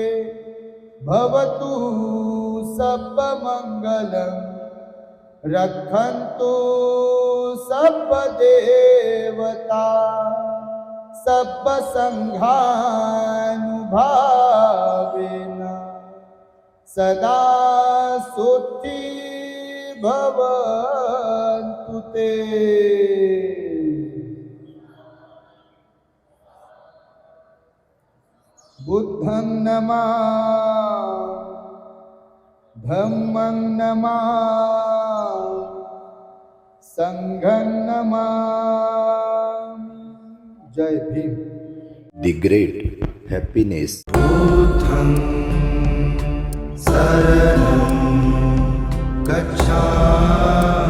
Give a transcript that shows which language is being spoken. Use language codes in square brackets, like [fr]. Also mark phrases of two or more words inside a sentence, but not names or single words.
[pi] भवतु सप्प मंगलम रक्षन्तु सप्प देवता सप्प संघानुभावेन सदा सोत्ती भवन्तु ते. बुद्धं नमामि, धम्मं नमामि, संघं नमामि. [hi] जय भीम. [en] The great happiness. [pi] बुद्धं शरणं गच्छामि.